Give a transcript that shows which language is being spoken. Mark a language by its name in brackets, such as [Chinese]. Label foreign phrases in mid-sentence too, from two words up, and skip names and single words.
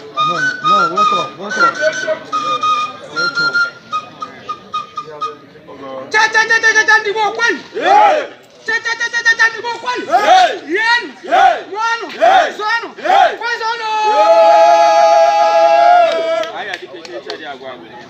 [English] No, no, wake up, wake up. Wake up. Cha, cha, cha, cha, cha, cha, [Igbo] ndị Igbo kwenu. Hey! Cha, cha, cha, cha, cha, cha, ndị Igbo kwenu. Hey! Rienụ. Hey! Ṅụọnụ. Hey! Zụọnụ. Hey! Kwezonụ. Anyị adịka eche eche dị agwa agwa.